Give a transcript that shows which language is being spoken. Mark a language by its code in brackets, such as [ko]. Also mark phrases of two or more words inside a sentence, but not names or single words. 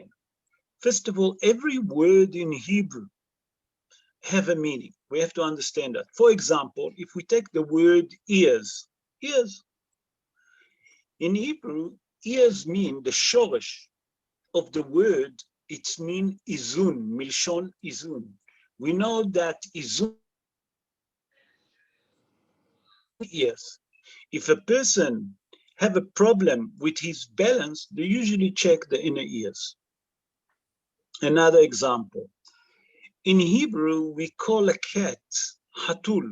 [en] First of all, every word in Hebrew have a meaning. We have to understand that. For example, if we take the word ears, in Hebrew, ears mean the shoresh of the word, it's mean [he] איזון, מלשון איזון. [en] We know that izun ears. If a person have a problem with his balance, they usually check the inner ears. Another example. In Hebrew, we call a cat hatul.